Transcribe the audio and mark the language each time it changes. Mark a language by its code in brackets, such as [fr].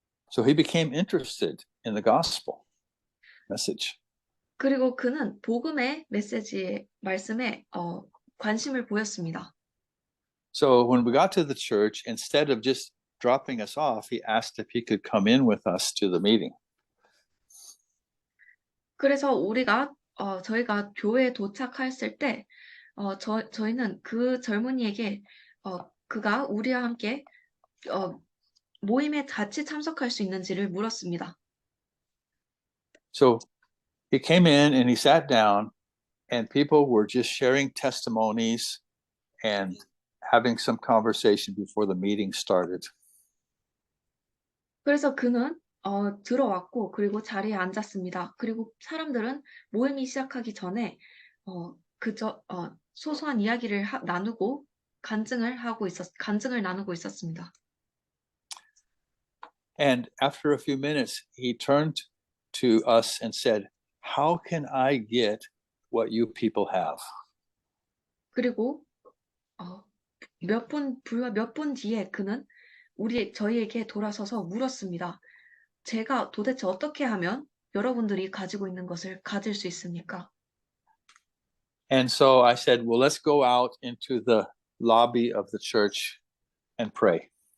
[en] So he became interested in the gospel message. [ko] 그리고 그는 복음의 말씀에 관심을 보였습니다. [en] So when we got to the church, instead of just dropping us off, he asked if he could come in with us to the meeting. [ko] 그래서 저희가 교회에 도착했을 때 저희는 그 젊은이에게 그가 우리와 함께 모임에 같이 참석할 수 있는지를 물었습니다. [en] So he came in and he sat down, and people were just sharing testimonies and having some conversation before the meeting started. [ko] 그래서 그는 들어왔고 그리고 자리에 앉았습니다. 그리고 사람들은 모임이 시작하기 전에 그저 소소한 이야기를 나누고 간증을 나누고 있었습니다. [en] And after a few minutes, he turned to us and said, "How can I get what you people have?" [ko] 그리고 불과 몇 분 뒤에 그는 저희에게 돌아서서 물었습니다. 제가 도대체 어떻게 하면 여러분들이 가지고 있는 것을 가질 수 있습니까? [en] And so I said, "Well, let's go out into the lobby of the church and pray."